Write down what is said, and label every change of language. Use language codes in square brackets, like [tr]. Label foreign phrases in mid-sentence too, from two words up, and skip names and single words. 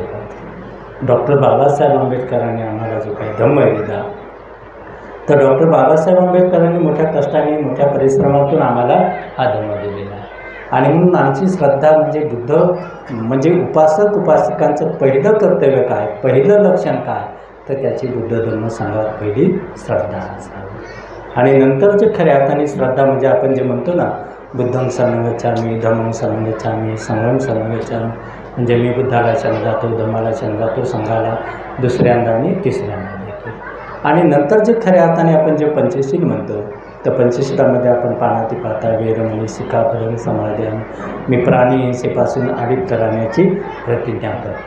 [mr] डॉक्टर बाबासाहेब आंबेडकरांनी आम्हाला जो काही धम्म दिला, तर डॉक्टर बाबासाहेब आंबेडकरांनी मोठ्या कष्टाने मोठ्या परिश्रमातून आम्हाला हा धम्म दिलेला आहे. आणि म्हणून आमची श्रद्धा म्हणजे बुद्ध म्हणजे उपासक उपासकांचं पहिलं कर्तव्य काय, पहिलं लक्षण काय, तर त्याची बुद्ध धम्म संघात पहिली श्रद्धा असावी. आणि नंतर जे खऱ्या अर्थाने श्रद्धा म्हणजे आपण जे म्हणतो ना, [pi] बुद्धं शरणं गच्छामि, धम्मं शरणं गच्छामि, संघं शरणं गच्छामि, [mr] म्हणजे मी बुद्धाला शरण जातो, धम्माला शरण जातो, संघाला दुसऱ्यांदा आणि तिसऱ्यांदा देखील. आणि नंतर जे खऱ्या अर्थाने आपण जे पंचशील म्हणतो, तर पंचशीलामध्ये आपण [pi] पानातिपाता वेरमणी शिखापदम समाधान [mr] मी प्राणी हिंसेपासून अडीप राहण्याची प्रतिज्ञा करतो.